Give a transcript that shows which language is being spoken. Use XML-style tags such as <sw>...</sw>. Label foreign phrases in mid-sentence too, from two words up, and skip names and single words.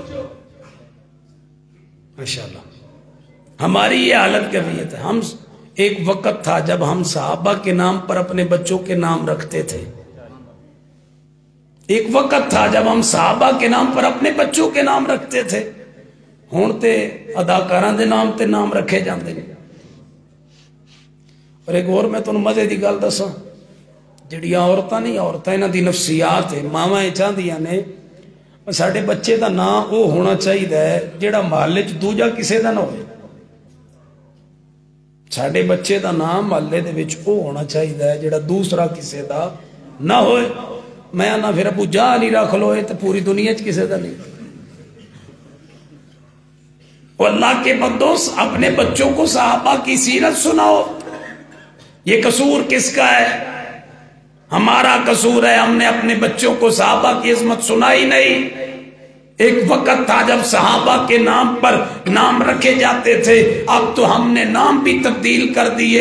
<ur>ماشاءاللہ ہماری یہ حالت کیفیت ہے، ہم ایک وقت تھا جب ہم صحابہ کے نام پر اپنے بچوں کے نام رکھتے تھے، ایک وقت تھا جب ہم صحابہ کے نام پر اپنے بچوں کے نام رکھتے تھے،</ur> <pa>ہون تے اداکاراں دے نام تے نام رکھے جاندے ہیں۔ اور ایک اور میں تو مزے دی گل دساں، جڑیاں عورتاں نہیں، عورتاں انہاں دی نفسیات ہے، ماواں چاہندیاں نے ساڈے بچے دا نام وہ ہونا چاہیے جڑا محلے چ دوجا کسے دا نہ ہوئے، ساڈے بچے دا نام محلے دے وچ وہ ہونا چاہیے جڑا دوسرا کسے دا نہ ہوئے۔ میں نہ پھر ابو جہل ہی رکھ لو تے پوری دنیا چ کسے دا نہیں۔</pa> <ur>وہ اللہ کے بندوں اپنے بچوں کو صحابہ کی سیرت سناؤ۔ یہ قصور کس کا ہے؟ ہمارا قصور ہے، ہم نے اپنے بچوں کو صحابہ کی عظمت سنائی نہیں۔ ایک وقت تھا جب صحابہ کے نام پر نام رکھے جاتے تھے، اب تو ہم نے نام بھی تبدیل کر دیے۔</ur>